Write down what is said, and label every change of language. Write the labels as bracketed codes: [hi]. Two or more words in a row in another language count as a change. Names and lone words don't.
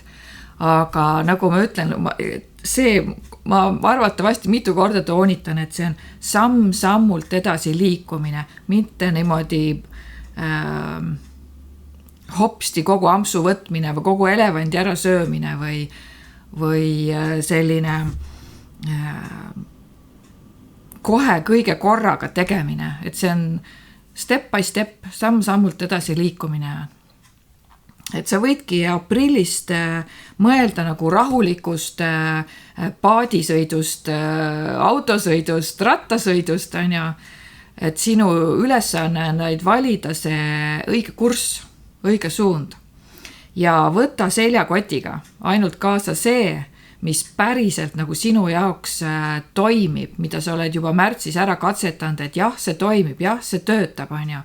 [et] Aga nagu ma ütlen, ma arvatavasti mitu korda toonitan, et see on sammult edasi liikumine, mitte niimoodi hopsti kogu ampsu võtmine või kogu elevandi ära söömine või selline kohe kõige korraga tegemine, et see on [en] step by step, [et] samm-sammult edasi liikumine. Et sa võidki aprillist mõelda nagu rahulikust paadisõidust, autosõidust, rattasõidust, on ju, et sinu ülesanne on valida see õige kurss, õige suund ja võtta seljakotiga ainult kaasa see, mis päriselt nagu sinu jaoks toimib, mida sa oled juba märtsis ära katsetanud, et jah, see toimib, jah, see töötab, on ju.